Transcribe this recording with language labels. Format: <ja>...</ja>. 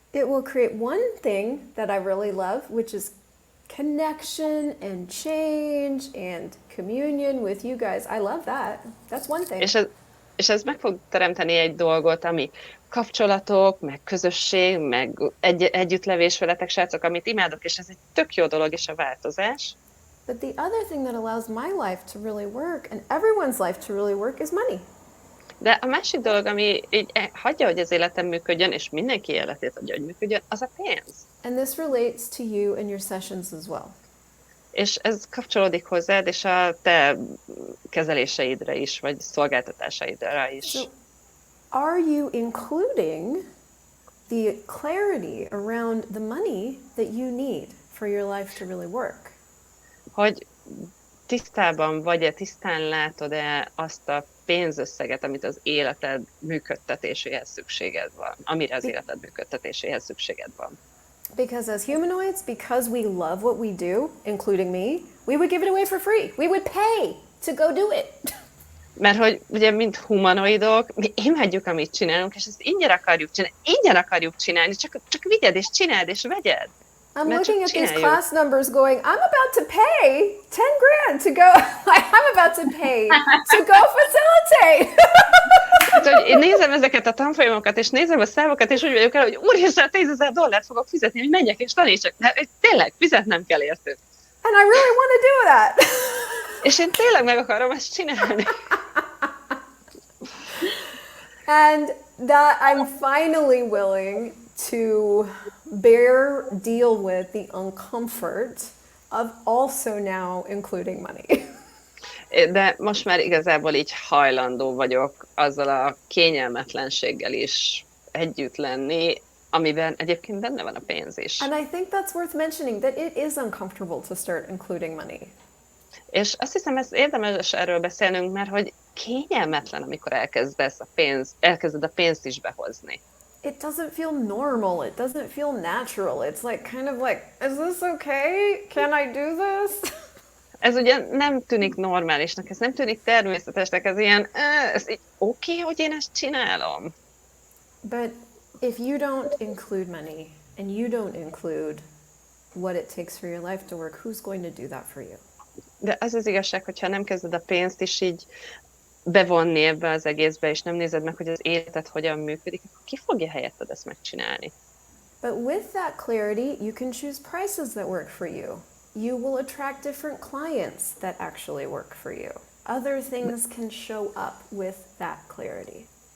<en>It will create one thing that I really love, which is connection and change and communion with you guys. I love that. That's one thing.</en> <hu>És ez meg fog teremteni egy dolgot, ami kapcsolatok, meg közösség, meg együttlevés veletek, srácok, amit imádok, és ez egy tök jó dolog, és a változás.</hu> <en>But the other thing that allows my life to really work and everyone's life to really work is money.</en> <hu>De a másik dolog, ami így hagyja, hogy az életem működjön, és mindenki életét hagyja, hogy működjön, az a pénz.</hu> <en>And this relates to you and your sessions as well.</en> <hu>És ez kapcsolódik hozzád, és a te kezeléseidre is, vagy szolgáltatásaidra is.</hu> <en>So, are you including the clarity around the money that you need for your life to really work?</en> <hu>Hogy tisztában vagy-e, tisztán látod-e azt a pénzösszeget, amit az életed működtetéséhez szükséged van, amire az életed működtetéséhez szükséged van.</hu> <en>Because as humanoids, because we love what we do, including me, we would give it away for free. We would pay to go do it.</en> <hu>Mert hogy ugye, mint humanoidok, mi imádjuk, amit csinálunk, és ezt ingyen akarjuk csinálni, csak vigyed és csináld és vegyed.</hu> <en>I'm looking at these class numbers going, I'm about to pay 10 grand to go, I'm about to pay to go facilitate.</en> <hu>Hát, hogy én nézem ezeket a tanfolyamokat, és nézem a számokat, és úgy vagyok el, hogy úristen, $10,000 fogok fizetni, hogy menjek és tanítsak. De tényleg, fizetnem kell értük.</hu> <en>And I really want to do that.</en> <hu>És én tényleg meg akarom ezt csinálni.</hu> <en>And that I'm finally willing to deal with the uncomfort of also now including money.</en> <hu>De most már igazából így hajlandó vagyok azzal a kényelmetlenséggel is együtt lenni, amiben egyébként benne van a pénz is.</hu> <en>And I think that's worth mentioning, that it is uncomfortable to start including money.</en> <hu>És azt hiszem, ez érdemes erről beszélnünk, mert hogy kényelmetlen, amikor elkezded a pénzt is behozni.</hu> <en>It doesn't feel normal. It doesn't feel natural. It's like kind of like, is this okay? Can I do this?</en> <hu>Ez ugye nem tűnik normálisnak, ez nem tűnik természetesnek, ez ilyen, ez így oké, hogy én ezt csinálom.</hu> <en>But if you don't include money and you don't include what it takes for your life to work, who's going to do that for you?</en> <hu>De az az igazság, hogyha nem kezded a pénzt is így bevonni ebbe az egészbe, és nem nézed meg, hogy az életed hogyan működik, akkor ki fogja helyetted ezt megcsinálni?</hu> <en>But with that clarity, you can choose prices that work for you. You will attract different clients that actually work for you. Other things can show up with that clarity.</en>